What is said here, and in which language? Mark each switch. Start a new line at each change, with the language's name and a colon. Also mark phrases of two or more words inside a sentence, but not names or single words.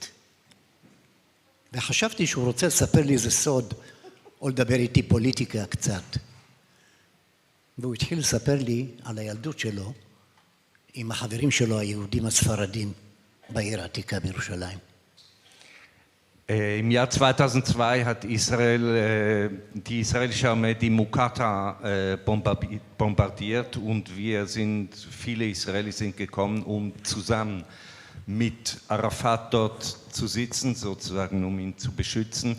Hebrew: וחשבתי שהוא רוצה לספר לי איזה סוד, או לדבר איתי פוליטיקה קצת. והוא התחיל לספר לי על הילדות שלו, עם החברים שלו היהודים הספרדים, בעיר העתיקה בירושלים.
German: Im Jahr 2002 hat die israelische Armee die Mukata bombardiert und viele Israelis sind gekommen, um zusammen mit Arafat dort zu sitzen, sozusagen um ihn zu beschützen.